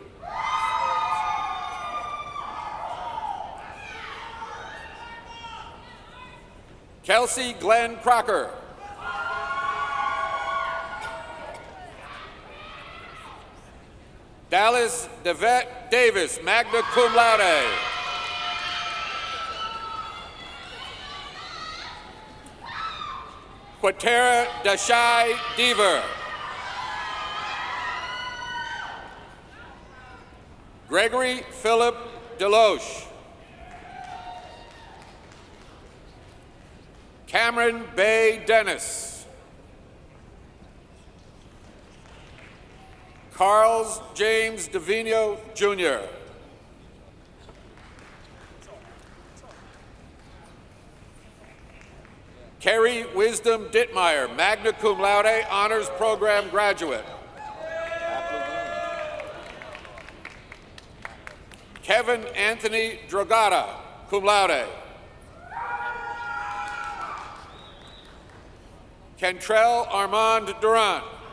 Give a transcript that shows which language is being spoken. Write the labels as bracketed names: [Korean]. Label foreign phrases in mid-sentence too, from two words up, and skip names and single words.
[English] Kelsey Glenn Crocker. Dallas Devette Davis, magna cum laude. Quatera Dashai Deaver. Gregory Philip Deloche. Cameron Bay Dennis. Carls James Davino, Jr. Carrie Wisdom Dittmeyer, magna cum laude, honors program graduate. Kevin Anthony Dragata, cum laude. Cantrell Armand Durant.